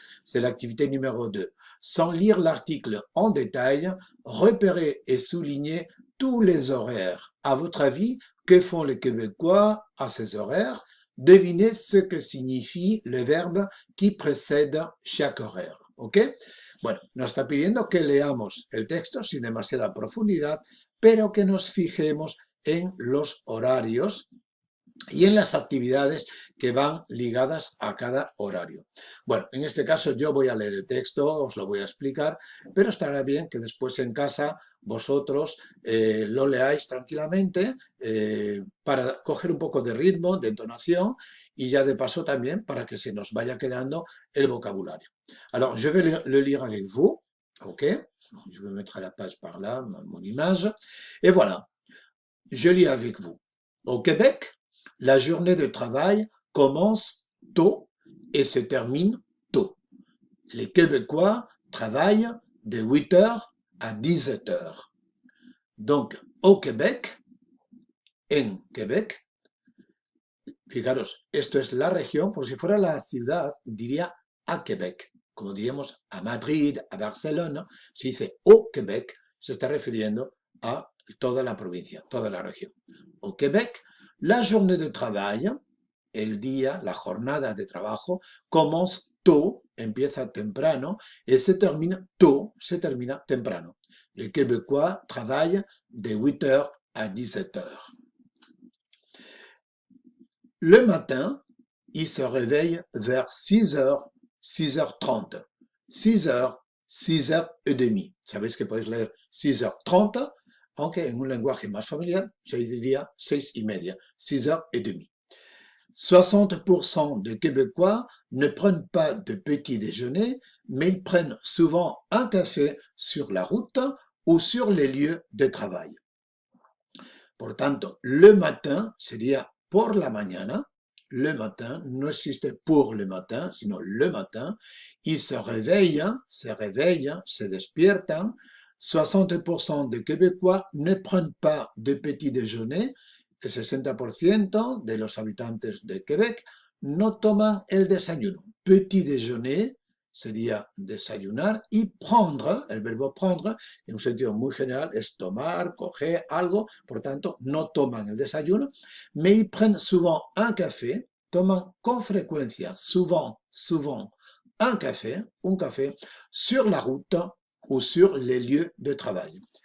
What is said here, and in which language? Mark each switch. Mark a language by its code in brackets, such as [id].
[fr] C'est l'activité numéro 2. Sans lire l'article en détail, repérer et souligner tous les horaires. À votre avis, que font les Québécois à ces horaires? Devinez ce que signifie le verbe qui précède chaque horaire. [es] ¿Ok? Bueno, nos está pidiendo que leamos el texto sin demasiada profundidad, pero que nos fijemos en los horarios y en las actividades que van ligadas a cada horario. Bueno, en este caso yo voy a leer el texto, os lo voy a explicar, pero estará bien que después en casa vosotros lo leáis tranquilamente para coger un poco de ritmo, de entonación y ya de paso también para que se nos vaya quedando el vocabulario. [fr] Alors, je vais le lire avec vous, ok? Je vais mettre la page par là, mon image, et voilà, je lis avec vous. Au Québec, la journée de travail commence tôt et se termine tôt. Les Québécois travaillent de 8 heures à 17 heures. Donc, au Québec, en Québec, [es] fijaros, esto es la región, por si fuera la ciudad, diría a Québec. Como diríamos a Madrid, a Barcelona, se dice au Québec, se está refiriendo a toda la provincia, toda la región. [fr] Au Québec, la journée de travail, [es] el día, la jornada de trabajo, [fr] commence tôt, [es] empieza temprano, [fr] et se termine tôt, [es] se termina temprano. [fr] Les Québécois travaillent de 8 heures à 17 heures. Le matin, ils se réveillent vers 6 heures, 6h30. 6 heures, 6h30. [es] Sabéis que podéis leer 6h30, aunque en un lenguaje más familiar se diría 6:30, 6h30. [fr] 60% des Québécois ne prennent pas de petit déjeuner, mais ils prennent souvent un café sur la route ou sur les lieux de travail. [es] Por tanto, le matin sería por la mañana. Le matin, no existe [fr] pour le matin, [es] sino le matin. [fr] Ils se réveillent, [es] se despiertan. [fr] 60% des Québécois ne prennent pas de petit déjeuner. [es] El 60% de los habitantes de Québec no toman el desayuno. Petit déjeuner sería desayunar y prendre, el verbo prendre, en un sentido muy general, es tomar, coger algo, por tanto, no toman el desayuno, [fr] mais ils prennent souvent un café, [es] toman con frecuencia, souvent, un café, [fr] sur la route ou sur les lieux de travail.